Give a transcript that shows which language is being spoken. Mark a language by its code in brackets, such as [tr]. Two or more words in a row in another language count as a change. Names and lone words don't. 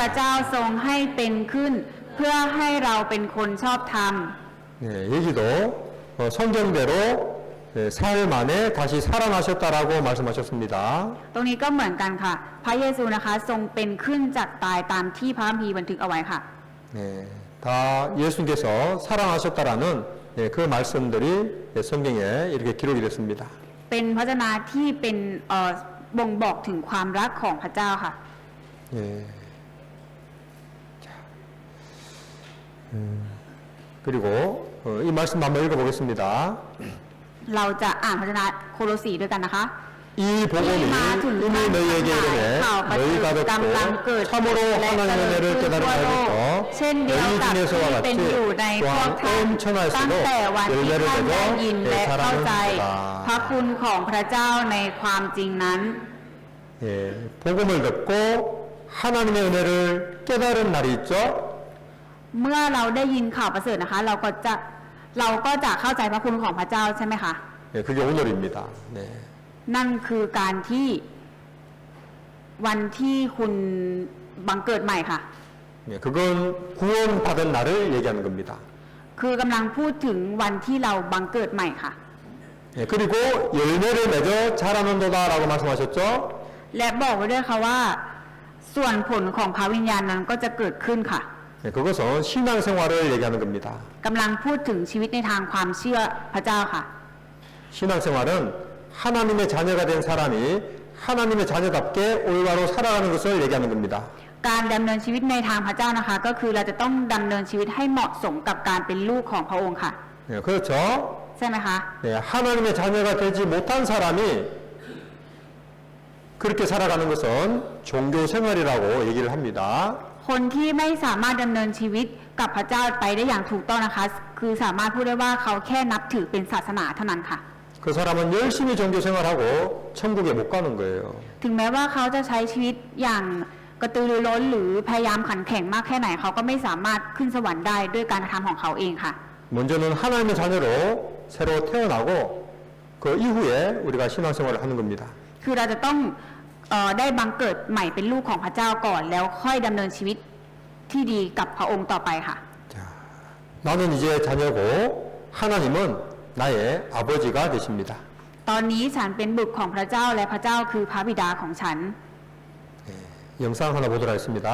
[ko] 살아나셨느니라. [th] เจ้าทรงให้เป็นขึ้น เพื่อให้เราเป็นคนชอบธรรม [ko] 네, 여기도 성경대로 예, 사흘 만에 다시 살아나셨다라고 말씀하셨습니다. [th] ตรงนี้ก็เหมือนกันค่ะ พระเยซูนะคะทรงเป็นขึ้นจากตายตามที่พระคัมภีร์บันทึกเอาไว้ค่ะ [ko] 네, 다 예수님께서 살아나셨다라는 예, 그 말씀들이 예, 성경에 이렇게 기록이 됐습니다. [th] เป็นพระชนะที่เป็นบ่งบอกถึงความรักของพระเจ้าค่ะ [ko] 예. 자, 그리고 이 말씀 한번 읽어보겠습니다. [th] เราจะอ่านพระชนะโคโลสีด้วยกันนะคะ [ko] 이 복음이 이미 너희에게 이르매 너희가 듣고 참으로 하나님의 은혜를 깨달은 자들도 [th] เช่นเดียว [ko] 너희 [th] กับที่ [ko] 중에서와 [th] เป็นอยู่ใน [ko] 같이 [th] พวก [ko] 또한 [th] ท่าน [ko] 온천하여서도 [th] ตั้งแต่วันที่ [ko] 열매를 [th] ท่านได้ยิน [ko] 맺어 [th] และเข้าใจ พระ [ko] 자라는 [th] คุณของพระเจ้าในความจริงนั้น [ko] 예, 복음을 듣고 하나님의 은혜를 깨달은 날이 있죠. [th] เมื่อเราได้ยินข่าวประเสริฐนะคะ เราก็จะเข้าใจพระคุณของพระเจ้าใช่ไหมคะ [ko] 예, 그게 오늘입니다. 네. [th] นั่นคือการที่วันที่คุณบังเกิดใหม่ค่ะ [ko] 예, 그건 구원받은 날을 얘기하는 겁니다. [th] คือกำลังพูดถึงวันที่เราบังเกิดใหม่ค่ะ [ko] 예, 그리고 열매를 맺어 자라는도다라고 말씀하셨죠. [th] และบอกไว้ด้วยค่ะว่า ส่วนผลของพระวิญญาณนั้นก็จะเกิดขึ้นค่ะ [ko] 예, 그것은 신앙생활을 얘기하는 겁니다. [th] กำลังพูดถึงชีวิตในทางความเชื่อพระเจ้าค่ะ [ko] 신앙생활은 하나님의 자녀가 된 사람이 하나님의 자녀답게 올바로 살아가는 것을 얘기하는 겁니다. [th] การดำเนินชีวิตในทางพระเจ้านะคะ ก็คือเราจะต้องดำเนินชีวิตให้เหมาะสมกับการเป็นลูกของพระองค์ค่ะ [ko] 예, 그렇죠? [th] ใช่ไหมคะ [ko] 예, 하나님의 자녀가 되지 못한 사람이 그렇게 살아가는 것은 종교 생활이라고 얘기를 합니다. [th] คนที่ไม่สามารถดำเนินชีวิตกับพระเจ้าไปได้อย่างถูกต้องนะคะ คือสามารถพูดได้ว่าเขาแค่นับถือเป็นศาสนาเท่านั้นค่ะ [ko] 그 사람은 열심히 종교 생활하고 천국에 못 가는 거예요. [th] ถึงแม้ว่าเขาจะใช้ชีวิตอย่างกระตือรือร้นหรือพยายามขันแข็งมากแค่ไหนเขาก็ไม่สามารถขึ้นสวรรค์ได้ด้วยการกระทำของเขาเองค่ะ [ko] 먼저는 하나님의 자녀로 새로 태어나고 그 이후에 우리가 신앙생활을 하는 겁니다. [th] คือเราจะต้องได้บังเกิดใหม่เป็นลูกของพระเจ้าก่อน แล้วค่อยดำเนินชีวิตที่ดีกับพระองค์ต่อไปค่ะ [ko] 자, 나는 이제 자녀고 하나님은 나의 아버지가 되십니다. [th] ตอนนี้ฉันเป็นบุตรของพระเจ้าและพระเจ้าคือพระบิดาของฉัน [ko] 영상 하나 보도록 하겠습니다.